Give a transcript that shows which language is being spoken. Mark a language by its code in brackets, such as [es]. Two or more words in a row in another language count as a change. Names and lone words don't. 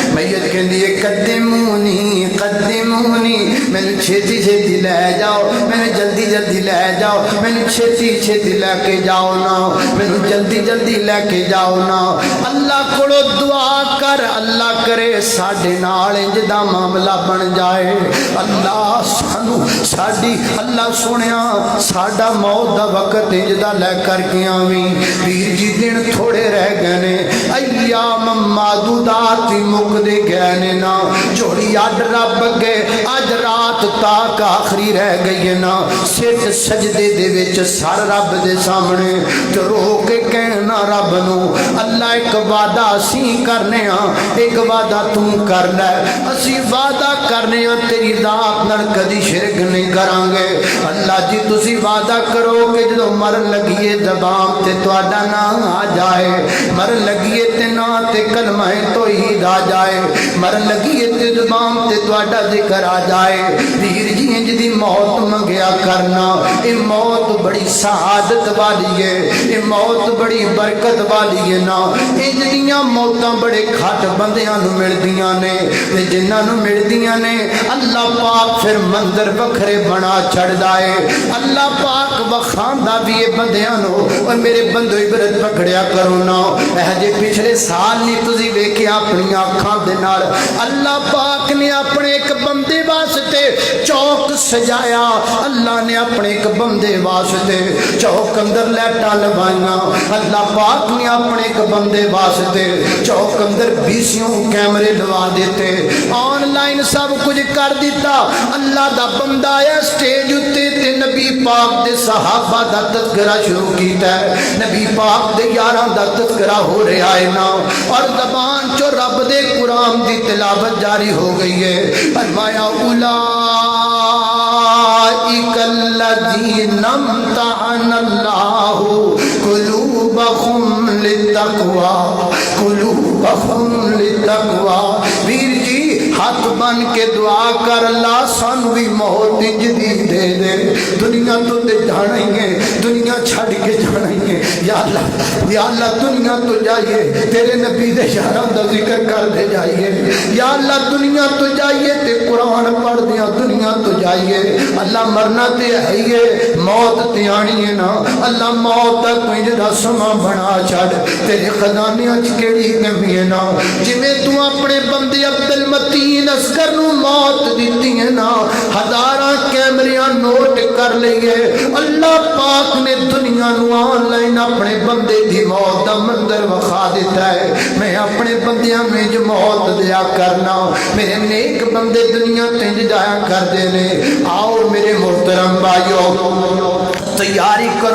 [ur] میت کہتی ہے [pa] قدمونی مینوں چھیتی چھیتی لے جاؤ مینوں جلدی جلدی لے جاؤ مینوں چھیتی چھیتی لے کے جاؤ نا مینوں جلدی جلدی لے کے جاؤ نا. اللہ کولوں دعا کر اللہ کرے ساڈے نال انج دا معاملہ بن جائے. اللہ سانوں ساڈی اللہ سنیا ساڈا موت دا وقت انج دا لے کرکے کے آویں ویر جی دن تھوڑے رہ گئے نے [ar] ایام معدودات [pa] مکدے گئے نے نا جوڑی اڈ رب گئے اج رات تاک آخری رہ گئی نا سٹ سجدے دے وچ سر رب دے سامنے تے رو کے کہنا رب نو اللہ ایک وعدہ اسی کرنے ہاں ایک وعدہ تو کر لے اسی وعدہ کرنے ہاں تیری ذات نال کدی شرک نہیں کران گے اللہ جی تسی وعدہ کرو کہ جدوں مرن لگیے زبان تے تہاڈا نام آ جائے مرن لگیے تے نا تے کلمہ توحید آ جائے مرن لگیے تے زبان تے تہاڈا ذکر آ جائے ویر جی انج دی موت منگیا کرنا اے موت بڑی سعادت والی ہے اے موت بڑی برکت والی ہے نا انج دیاں موتاں بڑے گھٹ بندیاں نو ملدیاں نے تے جنہاں نو ملدیاں نے اللہ پاک پھر منظر وکھرے بنا چھڑدا ہے اللہ پاک وکھاندا بھی اے بندیاں نو او میرے بندو عبرت پکڑیا کرو نا اے جے پچھلے سال نہیں تسی ویکھیا اپنی آنکھاں دے نال اللہ پاک نے اپنے ایک بندے واسطے چوک سجایا اللہ نے اپنے ایک بندے واسطے چوک اندر لائٹاں لوائیاں اللہ پاک نے اپنے ایک بندے واسطے چوک اندر بیسیوں کیمرے لوا دیتے آن لائن سب کچھ کر دیتا اللہ دا بندہ آیا سٹیج اتے تے نبی پاک دے صحابہ دا تذکرہ شروع کیتا ہے نبی پاک دے یاراں دا تذکرہ ہو رہا ہے نا اور زبان چو رب دے قرآن دی تلاوت جاری ہو گئی ہے فرمایا [ar] اولئک الذین امتحن اللہ قلوبہم للتقوی قلوبہم للتقوی [pa] ویر جی ہاتھ بن کے دعا کر اللہ سانو بھی موت جدید دے دے دنیا تو تے جانا ہی ہے دنیا چھڑ کے جانا ہی ہے یا اللہ دنیا تو جائیے تیرے نبی دے یاراں دا ذکر کر دے جائیے یا اللہ دنیا تو جائیے تے قرآن پڑھ دیا دنیا تو جائیے اللہ مرنا تے آئیے موت تے آنی ہے نا اللہ موت تک کوئی جدا سما بنا چھڑ تیرے خزانے اچ کیڑی کمی ہے نا جویں تو اپنے بندے عبد المتین اصغر نو موت دیتی ہے نا ہزاراں کیمریاں نوٹ کر لئیے اللہ پاک نے دنیا نو آن لائن اپنے بندے دی موت دا منظر وخا دیتا ہے میں اپنے بندیاں میں جو موت دیا کرنا میرے نیک بندے دنیا تنج جایا کر دینے آؤ میرے محترم بھائیو تیاری